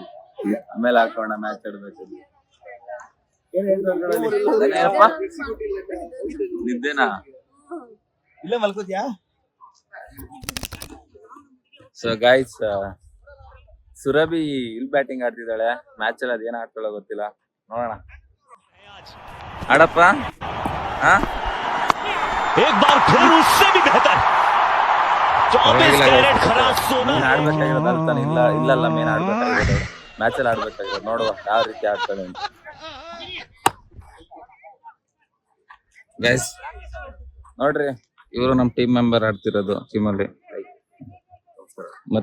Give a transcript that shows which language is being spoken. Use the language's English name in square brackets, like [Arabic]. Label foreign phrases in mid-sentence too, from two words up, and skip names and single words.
[Kannada] ಆಮೇಲೆ ಹಾಕೋಣ ಮ್ಯಾಚ್ ಆಡ್ಬೇಕು. ನಿದ್ದೆನಾ? ಇಲ್ಲ ಮಲ್ಕೋತಿಯಾ? [English] so guys [Kannada] ಸುರಭಿ ಇಲ್ಲಿ ಬ್ಯಾಟಿಂಗ್ ಆಡ್ತಿದ್ದಾಳೆ. ಮ್ಯಾಚ್ ಅಲ್ಲಿ ಅದೇನ ಆಡ್ತಾಳೋ ಗೊತ್ತಿಲ್ಲ, ನೋಡೋಣ. ಆಡಪ್ಪ. [Hindi] एक बार फिर उससे भी बेहतर 24 कैरेट खरा सोना [Kannada] ಆಡ್ಬೇಕಾಗಿರೋದು ಅಲ್ತಾನೆ. ಇಲ್ಲ ಮೇನ್ ಆಡ್ಬೇಕಾಗಿರೋದು ಮ್ಯಾಚ್ ಅಲ್ಲಿ ಆಡ್ಬೇಕಾಗಿರೋದು. ನೋಡುವ ಯಾವ ರೀತಿ ಆಡ್ತಾಳೆ ಅಂತ. ಗೈಸ್ ನೋಡ್ರಿ, ಇವರು ನಮ್ [English] team member [Kannada] ಆಡ್ತಿರೋದು ಟೀಮಲ್ಲಿ.